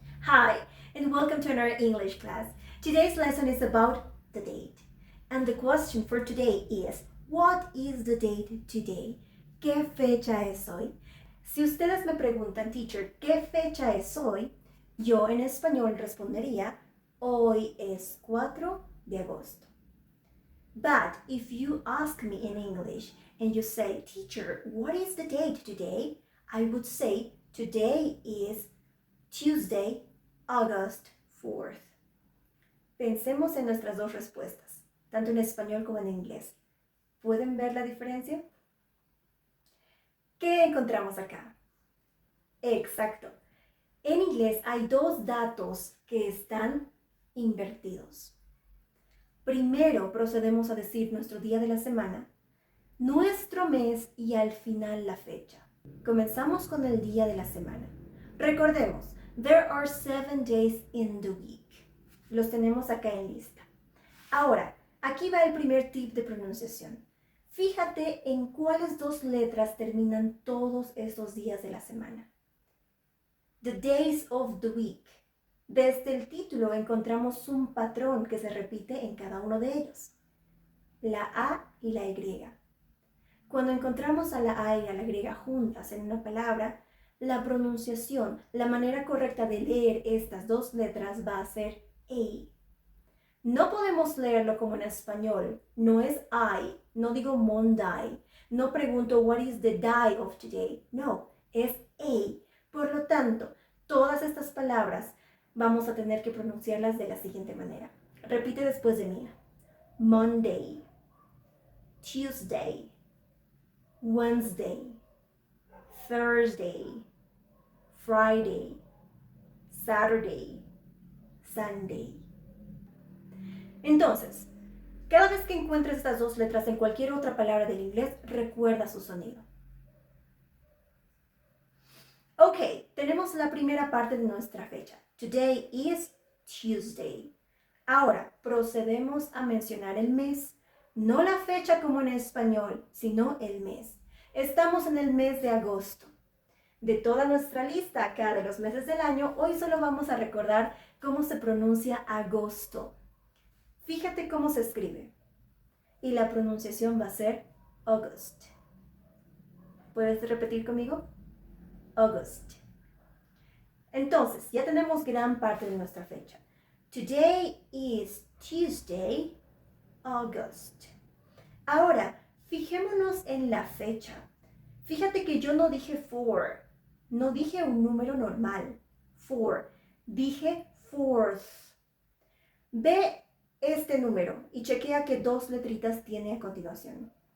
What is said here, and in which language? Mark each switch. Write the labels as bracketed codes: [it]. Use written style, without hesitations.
[en] Hi, and welcome to another English class. Today's lesson is about the date. And the question for today is, what is the date today? [es] ¿Qué fecha es hoy? Si ustedes me preguntan, teacher, ¿qué fecha es hoy? Yo en español respondería, hoy es 4 de agosto. [en] But if you ask me in English and you say, teacher, what is the date today? I would say, today is Tuesday, August 4th. [es] Pensemos en nuestras dos respuestas, tanto en español como en inglés. ¿Pueden ver la diferencia? ¿Qué encontramos acá? Exacto. En inglés hay dos datos que están invertidos. Primero procedemos a decir nuestro día de la semana, nuestro mes y al final la fecha. Comenzamos con el día de la semana. Recordemos, [en] there are 7 days in the week. [es] Los tenemos acá en lista. Ahora, aquí va el primer tip de pronunciación. Fíjate en cuáles dos letras terminan todos estos días de la semana. [en] The days of the week. [es] Desde el título encontramos un patrón que se repite en cada uno de ellos. La A y la Y. Cuando encontramos a la A y a la Y juntas en una palabra, la pronunciación, la manera correcta de leer estas dos letras va a ser A. No podemos leerlo como en español, no es I, no digo Monday, no pregunto [en] what is the day of today, [es] no, es A. Por lo tanto, todas estas palabras vamos a tener que pronunciarlas de la siguiente manera. Repite después de mí. [en] Monday, Tuesday, Wednesday, Thursday, Friday, Saturday, Sunday. [es] Entonces, cada vez que encuentres estas dos letras en cualquier otra palabra del inglés, recuerda su sonido. Ok, tenemos la primera parte de nuestra fecha. [en] Today is Tuesday. [es] Ahora, procedemos a mencionar el mes. No la fecha como en español, sino el mes. Estamos en el mes de agosto. De toda nuestra lista acá de los meses del año, hoy solo vamos a recordar cómo se pronuncia agosto. Fíjate cómo se escribe. Y la pronunciación va a ser August. ¿Puedes repetir conmigo? August. Entonces, ya tenemos gran parte de nuestra fecha. [en] Today is Tuesday, August. [es] Ahora, fijémonos en la fecha. Fíjate que yo no dije 4, no dije un número normal, 4, dije 4th. Ve este número y chequea qué dos letritas tiene a continuación.